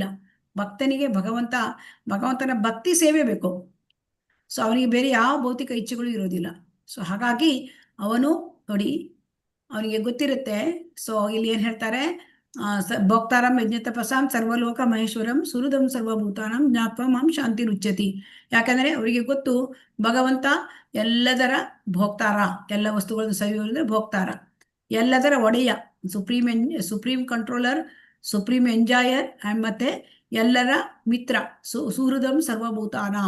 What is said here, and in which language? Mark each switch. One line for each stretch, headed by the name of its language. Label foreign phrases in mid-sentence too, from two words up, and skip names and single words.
Kannada: ಭಕ್ತನಿಗೆ ಭಗವಂತನ ಭಕ್ತಿ ಸೇವೆ ಬೇಕು. ಸೊ ಅವನಿಗೆ ಬೇರೆ ಯಾವ ಭೌತಿಕ ಇಚ್ಛೆಗಳು ಇರೋದಿಲ್ಲ. ಸೊ ಹಾಗಾಗಿ ಅವನು ನೋಡಿ, ಅವನಿಗೆ ಗೊತ್ತಿರುತ್ತೆ. ಸೊ ಇಲ್ಲಿ ಏನ್ ಹೇಳ್ತಾರೆ?
Sanskrit: ಭೋಕ್ತಾರಂ ಯಜ್ಞ ತಪಸಾಂ ಸರ್ವಲೋಕ ಮಹೇಶ್ವರಂ ಸುಹೃದಂ ಸರ್ವಭೂತಾನಂ ಜ್ಞಾತ್ವ ಮಾಂ ಶಾಂತಿ ರುಚ್ಯತಿ.
Kannada: ಯಾಕಂದ್ರೆ ಅವರಿಗೆ ಗೊತ್ತು ಭಗವಂತ ಎಲ್ಲದರ ಭೋಕ್ತಾರ, ಎಲ್ಲ ವಸ್ತುಗಳನ್ನು ಸವಿಯುವುದಂದ್ರೆ ಭೋಕ್ತಾರ, ಎಲ್ಲದರ ಒಡೆಯ,
English: Supreme Controller, Supreme Enjoyer,
Kannada: ಮತ್ತೆ ಎಲ್ಲರ ಮಿತ್ರ,
Sanskrit: ಸುಹೃದಂ ಸರ್ವಭೂತಾನಾಂ.